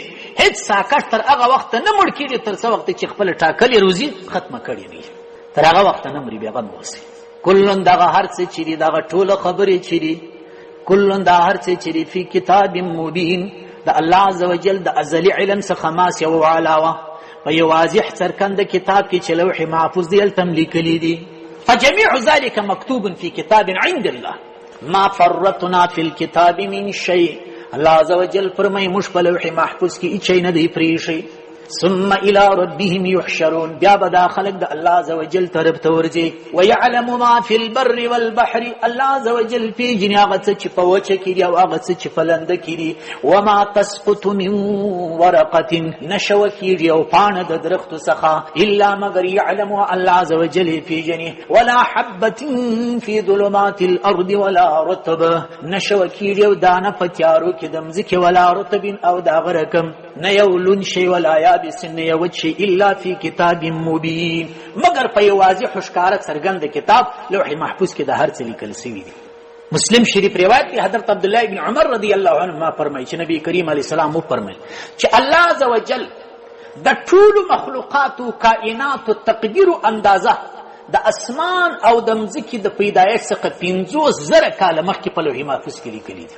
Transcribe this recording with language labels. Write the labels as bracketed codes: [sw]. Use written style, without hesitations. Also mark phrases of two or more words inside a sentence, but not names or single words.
[ps] هیڅ ساکش تر هغه وخته نه مړ کېږي تر څه وخت چې خپله ټاکلې روزي ختمه کړې نه وي، تر هغه وخته نه مري، بېغم اوسئ. کلن دغه هر څه چې دي، دغه ټوله خبرې چې دي، کلن دا هر څه چې دي [ar] فی کتاب مبین، [ps] د الله عزوجل د ازلي علم څخه ماس یو علاوه په یو واضح څرګند کتاب کې چې لوح محفوظ دی، هلته هم لیکلي دي. [ar] فجميع ذلك مكتوب في كتاب عند الله ما فرطنا في الكتاب من شيء. [ps] الله عزوجل فرمای موږ په لوح محفوظ کې هیڅ نه دی پرېښی. [ar] ثم الى ربهم يحشرون، [ps] بیا به دا خلق د الله عزوجل طرف ته ورځي. [ar] ويعلم ما في البر والبحر، [ps] الله عزوجل پیژني هغه څه چې په وچه کې دي او هغه څه چې په لنده کې دي. [ar] وما تسقط من ورقه، [ps] نشوه کېږي او پاڼه د درختو څخه، الا مگر يعلم الله عزوجل پیژني. [ar] ولا حبة في ظلمات الارض ولا رطب، [ps] نشوه کېږي او دانه په تیارو کې د مځکې، [ar] ولا رطب [ps] او د هغه رقم، نه یو لون شی [ar] ولا یابس، [ps] نه یو وچ شی، [ar] الا فی کتاب مبین، [ps] مگر په یو واضح ښکاره څرګند کتاب لوح محفوظ کې د هر څه لیکل سوي دي. مسلم شریف روایت دی حضرت عبدالله ابن عمر [ar] رضی الله عنهما [ps] فرمایي چې نبی کریم [ar] علیه السلام [ps] وفرمایل چې الله [ar] عز وجل [ps] د ټولو مخلوقاتو کائناتو تقدیر اندازه د اسمان او د مځکې د پیدایښت څخه 50,000 کاله مخکې په لوح محفوظ کې لیکلي دي.